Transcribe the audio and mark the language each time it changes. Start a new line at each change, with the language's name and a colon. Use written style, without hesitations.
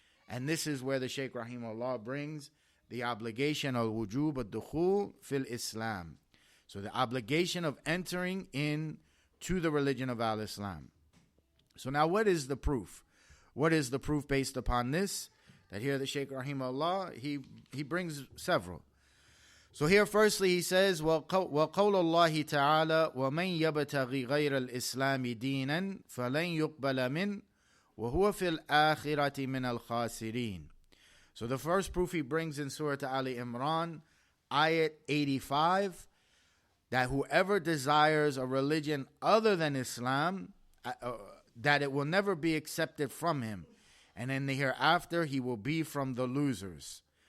English: And this is where the Shaykh Rahimahullah brings the obligation of wujub ad-dukhul fil Islam. So the obligation of entering in to the religion of Al-Islam. So now what is the proof? What is the proof based upon this? That here the Shaykh Rahimahullah, he brings several. So here firstly he says,
Arabic: وَقَوْلَ اللَّهِ تَعَالَى وَمَنْ يَبْتَغِي غَيْرَ الْإِسْلَامِ دِينًا فَلَنْ يُقْبَلَ مِنْهُ وَهُوَ فِي الْآخِرَةِ مِنَ الْخَاسِرِينَ.
English: So the first proof he brings in Surah Ali Imran, ayat 85, that whoever desires a religion other than Islam, that it will never be accepted from him, and in the hereafter he will be from the losers.